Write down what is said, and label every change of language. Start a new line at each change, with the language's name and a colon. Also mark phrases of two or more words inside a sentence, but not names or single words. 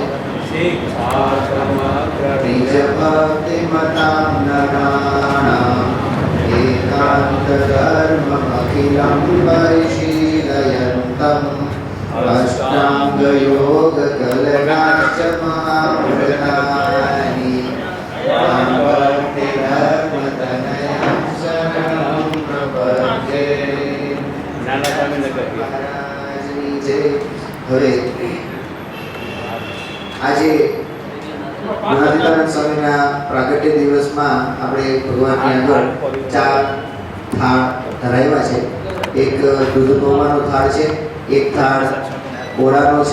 Sanskrit: निजभक्तिमतां नराणाम् एकान्तधर्ममखिलं परिशीलयन्तम् अष्टाङ्गयोगकलनाश्च महामृतानि भक्तिधर्मतनयं शरणं प्रपद्ये.
Gujarati: મહારાજની જય. હવે આજે ગુણાતીતાનંદ સ્વામીના પ્રાગટ્ય દિવસમાં આપણે ભગવાનની આગળ 4 થાળ ધરાવ્યા છે. એક દૂધ પૌવાનો થાળ છે, એક થાળ ઓળાનો છે.